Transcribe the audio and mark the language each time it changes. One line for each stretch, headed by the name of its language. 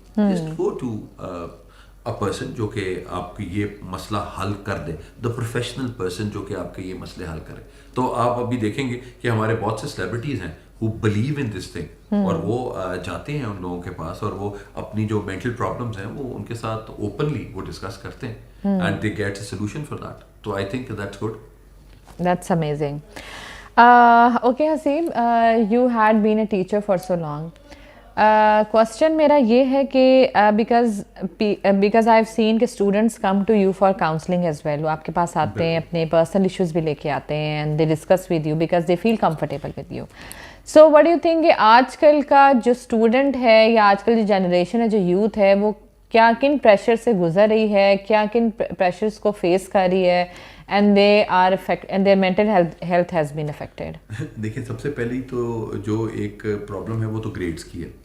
English: just go to person
Urdu: جو کہ آپ کی یہ مسئلہ حل کر دے, دا پروفیشنل پرسن جو کہ آپ کے یہ مسئلے حل کرے. تو آپ ابھی دیکھیں گے کہ ہمارے بہت سے سیلیبریٹیز ہیں
English: who believe in this thing,
Urdu: اور وہ جاتے ہیں ان لوگوں کے پاس, اور وہ اپنی جو مینٹل پرابلمس ہیں وہ ان کے ساتھ اوپنلی وہ ڈسکس کرتے ہیں,
English: And they get a solution for that. تو I think that's good. That's amazing. Okay, Haseeb, you had been a teacher for so long. Question
Urdu: میرا یہ ہے کہ
English: because I've seen کہ students come to you for counseling as well.
Urdu: وہ آپ کے پاس آتے ہیں, اپنے personal issues بھی لے کے آتے ہیں,
English: and they discuss with you
Urdu: because they feel comfortable with you.
English: So what do you think
Urdu: کہ آج کل کا جو اسٹوڈنٹ ہے یا آج کل جو جنریشن ہے, جو یوتھ ہے, وہ کیا کن پریشر سے گزر رہی ہے, کیا کن پریشرس کو فیس کر رہی ہے,
English: and they are and their mental health has been affected.
Urdu: دیکھیں سب سے پہلی تو جو ایک پرابلم ہے وہ تو گریڈس کی ہے.